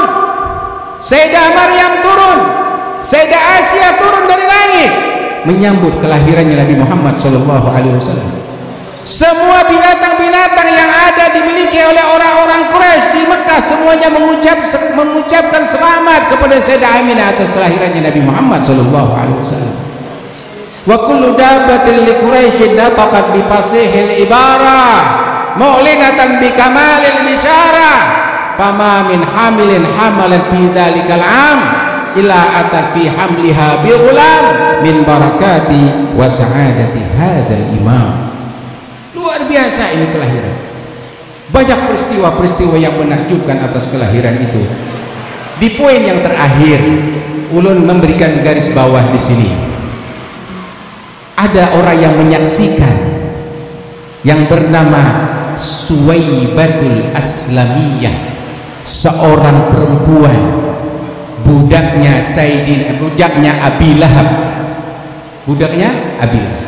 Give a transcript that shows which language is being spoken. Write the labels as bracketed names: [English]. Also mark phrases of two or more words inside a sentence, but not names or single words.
[Indonesian] Sayyidah Maryam turun, Sayyidah Asia turun dari langit menyambut kelahirannya Nabi Muhammad SAW. Semua binatang-binatang yang ada dimiliki oleh orang-orang Quraisy di Mekah semuanya mengucapkan selamat kepada Sayyidah Aminah atas kelahirannya Nabi Muhammad SAW. [Arabic] وكل دابة لقريش نطقت بفصيح العبارة معلنة بكمال البشارة، فما من حامل حملت في ذلك العام إلا أتت في حملها بغلام من بركة وسعادة هذا الإمام. [Indonesian] Luar biasa ini kelahiran. Banyak peristiwa-peristiwa yang menakjubkan atas kelahiran itu. Di poin yang terakhir, ulun memberikan garis bawah di sini. Ada orang yang menyaksikan yang bernama Suwaibatul Aslamiyah, seorang perempuan, budaknya Abi Lahab, budaknya Abi Lahab.